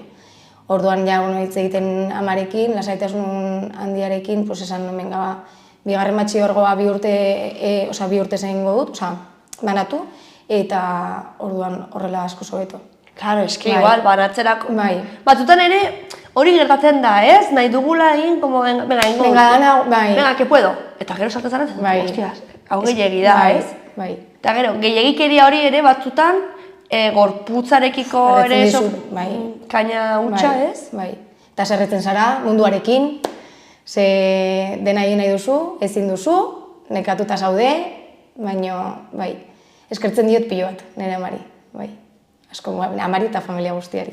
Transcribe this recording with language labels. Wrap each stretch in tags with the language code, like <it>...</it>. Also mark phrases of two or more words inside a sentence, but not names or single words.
<eu>Orduan ja hitz egiten amarekin, lasaitasun handiarekin, esan hemen gaba, bigarren batxilergoa bi urte egingo dut, banatu, eta orduan horrela asko hobeto. Claro, eski igual, banatzerak... Batzutan ere, hori gertatzen da, ez? Nahi dugula egin,</eu> <es>como, venga, que puedo.</es> <eu>Eta gero sartzen zara, hostias, hau gehiagi da, ez? Eta gero, gehiagikeria hori ere batzutan, gorputzarekiko ere kaina hutsa, ez? Eta zerretzen zara, munduarekin, ze dena egin nahi duzu, ezin duzu, nekatuta zaude, baina, eskertzen diot pilo bat, nire amari, asko, amari eta familia guztiari.</eu>